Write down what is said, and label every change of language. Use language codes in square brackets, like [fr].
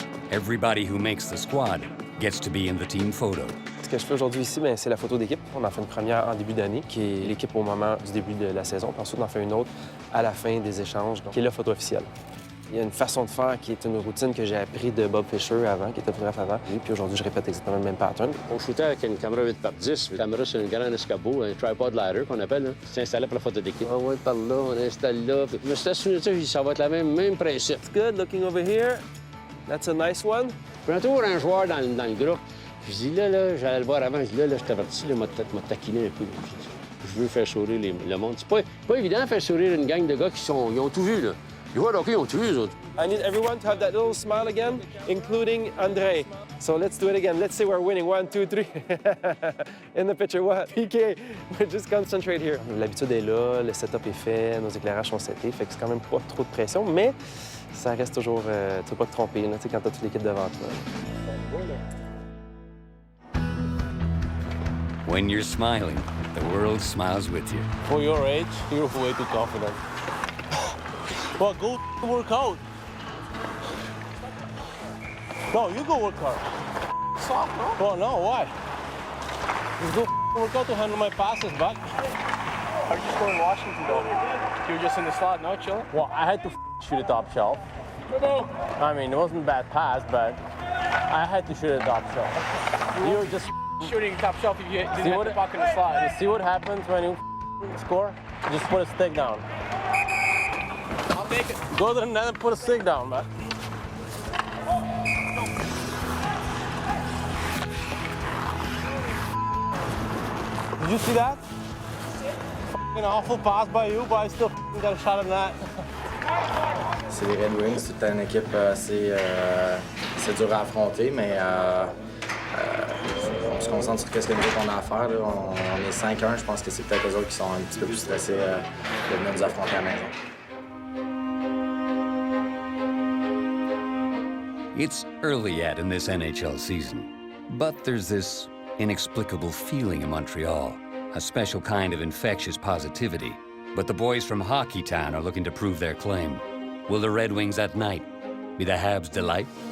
[en] Everybody who makes the squad gets to be in the team photo. [fr] Ce que je fais aujourd'hui ici, c'est la photo d'équipe. On en fait une première en début d'année, qui est l'équipe au moment du début de la saison. Puis ensuite, on en fait une autre à la fin des échanges, qui est la photo officielle. Il y a une façon de faire qui est une routine que j'ai appris de Bob Fisher avant, qui était photographe avant. Et puis aujourd'hui, je répète exactement le même pattern. On shootait avec une caméra 8x10, une caméra sur un grand escabeau, un tripod ladder qu'on appelle. C'est installé pour la photo d'équipe. On va par là, on installe là. Je me suis assuré que ça va être le même principe. [en] It's good, looking over here. That's a nice one. [fr] Puis un tour, un joueur dans le groupe. Je dis là, j'allais le voir avant. Je dis là, je t'avertis, m'a taquiné un peu. Je veux faire sourire le monde. C'est pas évident de faire sourire une gang de gars ils ont tout vu, là. Les joueurs de hockey, ils ont tout vu, eux autres. [en] I need everyone to have that little smile again, including André. So let's do it again. Let's say we're winning. 1, 2, 3. In the picture, what? PK. Just concentrate here. [fr] L'habitude est là, le setup est fait, nos éclairages sont setés, fait que c'est quand même pas trop de pression, mais ça reste toujours, tu peux pas te tromper là, quand t'as toute l'équipe devant toi. [en] When you're smiling, the world smiles with you. For your age, you're way too confident. Well, go work out. No, you go work hard. Stop, bro. Well, no, why? Just go work out to handle my passes back. How did you score in Washington, though? You were just in the slot, no? Chilling? Well, I had to shoot a top shelf. I mean, it wasn't a bad pass, but I had to shoot a top shelf. You were just Shooting top shelf if you didn't have the puck in the you slot. see what happens when you score? Just put a stick down. I'll take it. Go to the net and put a stick down, man. Did you see that? An awful pass by you, but I still got a shot at that. [fr] C'est les Red Wings, c'est une équipe assez dure à affronter, mais on se concentre sur ce que nous autres on a à faire. Là. On est 5-1, je pense que c'est peut-être eux autres qui sont un petit peu plus stressés de venir nous affronter à la maison. [en] It's early yet in this NHL season, but there's this inexplicable feeling in Montreal, a special kind of infectious positivity. But the boys from Hockeytown are looking to prove their claim. Will the Red Wings at night be the Habs' delight?